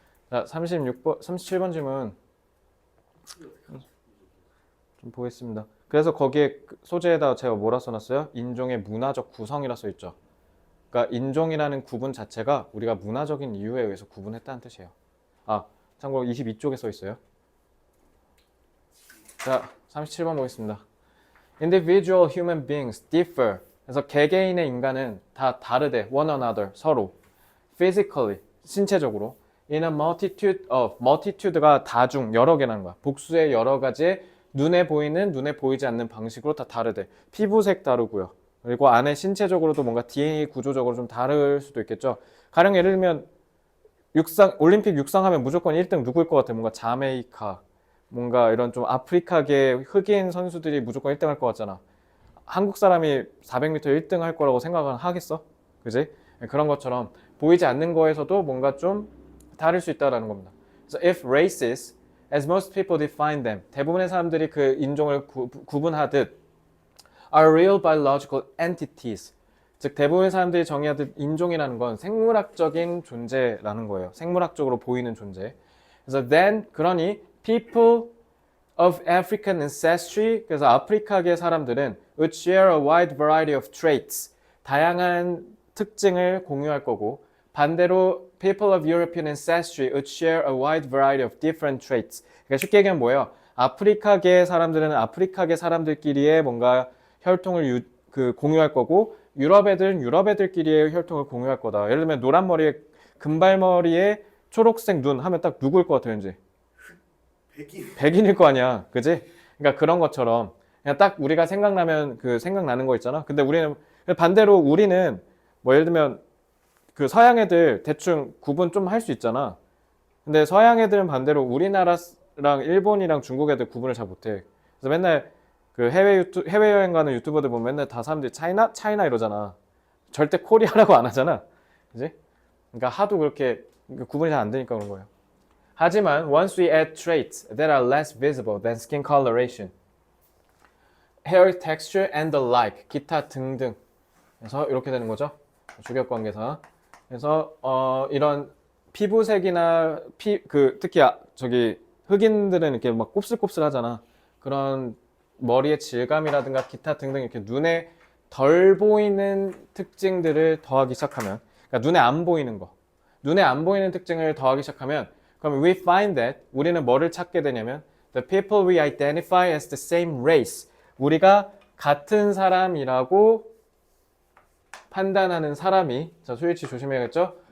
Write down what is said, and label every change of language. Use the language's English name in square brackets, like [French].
[Korean] 자, 37번 질문 좀 보겠습니다. 그래서 거기에 소재에다 제가 뭐라 써놨어요? 인종의 문화적 구성이라 써있죠. 그러니까 인종이라는 구분 자체가 우리가 문화적인 이유에 의해서 구분했다는 뜻이에요. 아, 참고로 22쪽에 써있어요. 자, 37번 보겠습니다. [English] Individual human beings differ. [Korean] 그래서 개개인의 인간은 다 다르대. [English] One another, [Korean] 서로. [English] Physically, [Korean] 신체적으로. [English] In a multitude of, multitude가 [Korean] 다중, 여러 개라는 거야. 복수의 여러 가지의 눈에 보이는, 눈에 보이지 않는 방식으로 다 다르대. 피부색 다르고요. 그리고 안에 신체적으로도 뭔가 DNA 구조적으로 좀 다를 수도 있겠죠. 가령 예를 들면 올림픽 육상하면 무조건 1등 누구일 것 같아? 뭔가 자메이카, 뭔가 이런 좀 아프리카계 흑인 선수들이 무조건 1등 할 것 같잖아. 한국 사람이 400m 1등 할 거라고 생각은 하겠어? 그지? 그런 것처럼 보이지 않는 거에서도 뭔가 좀 다를 수 있다는 겁니다. 그래서 [English] if races, as most people define them, [Korean] 대부분의 사람들이 그 인종을 구분하듯 [English] are real biological entities, [Korean] 즉 대부분의 사람들이 정의하듯 인종이라는 건 생물학적인 존재라는 거예요. 생물학적으로 보이는 존재. 그래서 [English] then, 그러니 people of African ancestry, 그래서 [Korean] 아프리카계 사람들은 [English] would share a wide variety of traits, [Korean] 다양한 특징을 공유할 거고, 반대로 [English] people of European ancestry would share a wide variety of different traits. [Korean] 그러니까 쉽게 얘기하면 뭐예요? 아프리카계 사람들은 아프리카계 사람들끼리의 뭔가 혈통을 공유할 거고, 유럽 애들은 유럽 애들끼리의 혈통을 공유할 거다. 예를 들면 노란 머리에 금발머리에 초록색 눈 하면 딱 누구일 것 같아요, 왠지? 백인일 거 아니야, 그지? 그러니까 그런 것처럼 그냥 딱 우리가 생각나면 생각나는 거 있잖아. 근데 우리는 반대로 우리는 뭐 예를 들면 그 서양 애들 대충 구분 좀 할 수 있잖아. 근데 서양 애들은 반대로 우리나라랑 일본이랑 중국 애들 구분을 잘 못해. 그래서 맨날 그 해외여행 가는 유튜버들 보면 맨날 다 사람들이 차이나 이러잖아. 절대 코리아라고 안 하잖아. 그지? 그러니까 하도 그렇게 구분이 잘 안 되니까 그런 거예요. [English] 하지만 once we add traits that are less visible than skin coloration, hair texture and the like, [Korean] 기타 등등. 그래서 이렇게 되는 거죠. 주격관계사. 그래서 이런 피부색이나 특히 저기 흑인들은 이렇게 막 곱슬곱슬하잖아. 그런 머리의 질감이라든가 기타 등등 이렇게 눈에 덜 보이는 특징들을 더하기 시작하면, 그러니까 눈에 안 보이는 거, 눈에 안 보이는 특징을 더하기 시작하면, 그럼 [English] we find that, [Korean] 우리는 뭐를 찾게 되냐면 [English] the people we identify as the same race, [Korean] 우리가 같은 사람이라고 판단하는 사람이, 자 스위치 조심해야겠죠?